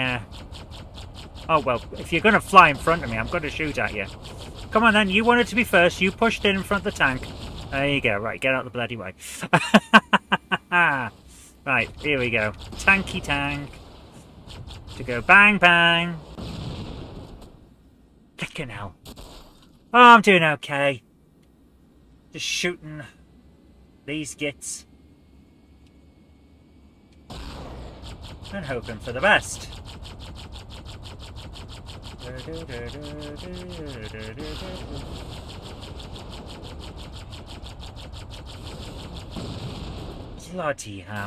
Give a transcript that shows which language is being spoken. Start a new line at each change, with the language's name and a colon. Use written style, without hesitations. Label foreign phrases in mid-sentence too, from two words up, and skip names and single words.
English: Oh, well, if you're going to fly in front of me, I'm going to shoot at you. Come on then, you wanted to be first. You pushed in front of the tank. There you go. Right, get out the bloody way. Right, here we go. Tanky tank. To go bang bang. Flickin' hell. Oh, I'm doing okay. Just shooting these gits. And hoping for the best. Bloody hell.